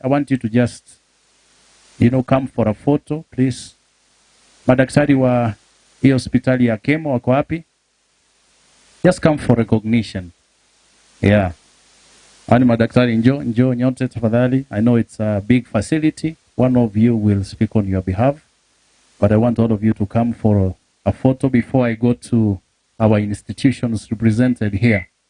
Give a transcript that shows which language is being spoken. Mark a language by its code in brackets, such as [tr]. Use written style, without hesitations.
[en] I want you to just come for a photo please. [sw] Madaktari wa hii hospitali ya Akemo wako wapi? [en] Just come for recognition. Yeah. [sw] Ani madaktari njoo nyote tafadhali. [en] I know it's a big facility. One of you will speak on your behalf, but I want all of you to come for a photo before I go to our institutions represented here.